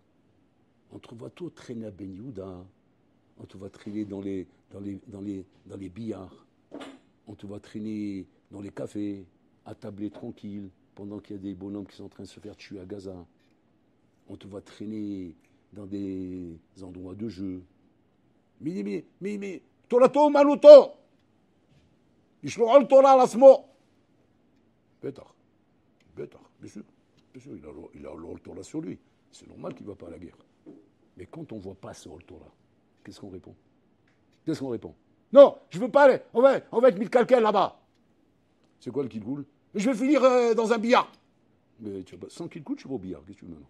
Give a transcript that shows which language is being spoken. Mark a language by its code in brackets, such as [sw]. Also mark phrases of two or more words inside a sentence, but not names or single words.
[fr] On te voit trop traîner à Ben Yehuda. On te voit traîner dans les billards. On te voit traîner dans les cafés, attablé tranquille, pendant qu'il y a des bonhommes qui sont en train de se faire tuer à Gaza. On te voit traîner dans des endroits de jeu. Mais, [he] תורתו מלותו! ישלחו תורה על עצמו. בטח, [fr] bien sûr, il a le Torah sur lui. C'est normal qu'il ne va pas à la guerre. Mais quand on ne voit pas ce Torah, qu'est-ce qu'on répond? Non, je ne veux pas aller, on va être mis quelqu'un là-bas. C'est quoi le kilgoul? Je vais finir dans un billard. Mais sans kilgoul, tu vas au billard, qu'est-ce que tu veux maintenant?